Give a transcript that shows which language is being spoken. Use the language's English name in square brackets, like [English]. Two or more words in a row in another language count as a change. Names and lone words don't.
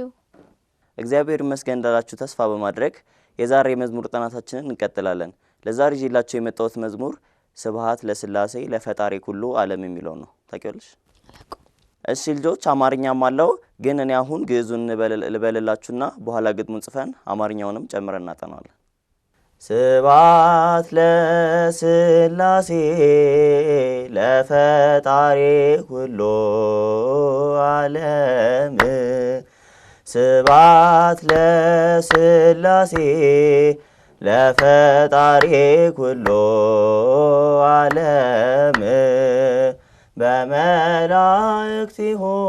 [Amharic] እግዚአብሔር ይመስገን እንዳላችሁ ተስፋ በማድረግ የዛሬ የመዝሙር ጥናታችንን እንቀጥላለን። ለዛሬ ይዤላችሁ የመጣሁት መዝሙር [Geez] ስብሐት ለሥላሴ ለፈጣሪ ኩሉ ዓለም [Amharic] የሚለው ነው። ታውቂዋለሽ? እሺ ልጆች አማርኛም አለው፣ ግን እኔ አሁን ግዕዙን ልበልላችሁና በኋላ ግጥሙን ጽፈን አማርኛውንም ጨምረን እናጠናለን። [Geez] ስብሐት ለሥላሴ ለፈጣሪ ኩሉ ዓለም ስብሐት ለሥላሴ ለፈጣሪ ኩሉ ዓለም በመላእክቲሁ